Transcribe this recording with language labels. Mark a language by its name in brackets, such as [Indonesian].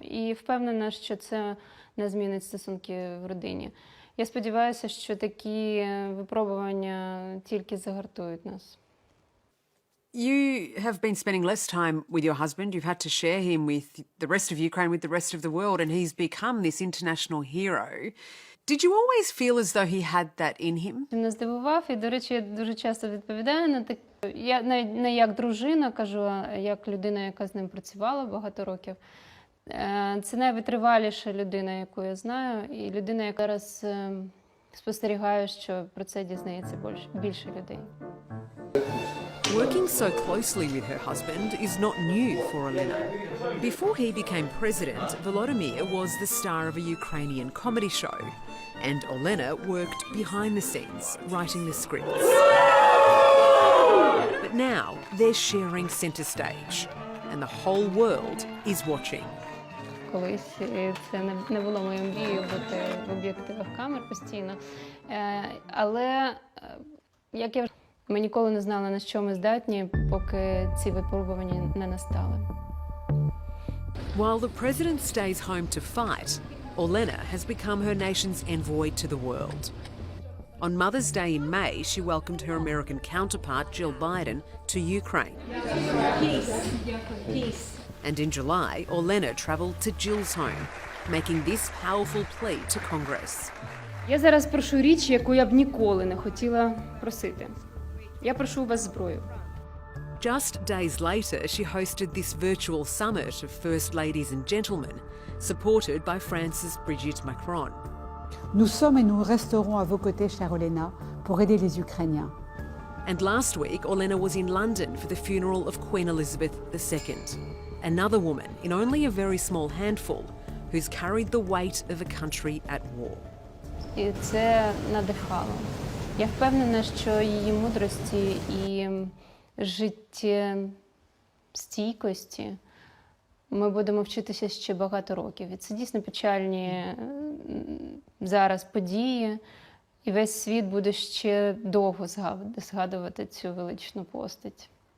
[Ukrainian] І впевнена, що це не змінить стосунки в родині. Я сподіваюся, що такі випробування тільки загартують нас. [English] You have been spending less time with your husband. You've had to share him with the rest of Ukraine, with the rest of the world, and he's become this international hero. Did you always feel as though he had that in him? [Ukrainian] Він мене здивував, і, до речі, я дуже часто відповідаю на таке. Я не як дружина кажу, а як людина, яка з ним працювала багато років. Це найвитриваліша людина, яку я знаю, і людина, яка зараз спостерігає, що про це дізнається більше людей. [English] Working so closely with her husband is not new for Olena. Before he became president, Volodymyr was the star of a Ukrainian comedy show, and Olena worked behind the scenes, writing the scripts. But now they're sharing centre stage, and the whole world is watching. [Ukrainian] Колись це не було моєю мрією бути в об'єктивах камер постійно. Але, як я ми ніколи не знали, на що ми здатні, поки ці випробування не настали. [English] While the president stays home to fight, Olena has become her nation's envoy to the world. On Mother's Day in May, she welcomed her American counterpart, Jill Biden, to Ukraine. Peace. Peace. And in July, Olena travelled to Jill's home, making this powerful plea to Congress. [Ukrainian] Я зараз прошу річ, яку я б ніколи не хотіла просити. Я прошу у вас зброю. [English] Just days later, she hosted this virtual summit of First Ladies and Gentlemen, supported by France's Brigitte Macron. [French] Nous sommes et nous resterons à vos côtés, chère Olena, pour aider les Ukrainiens. [English] And last week, Olena was in London for the funeral of Queen Elizabeth II, another woman in only a very small handful who's carried the weight of a country at war. [Ukrainian] І це надихало. Я впевнена, що її мудрості і життєстійкості ми будемо вчитися ще багато років. І це дійсно печальні зараз події, і весь світ буде ще довго згадувати цю величну постать.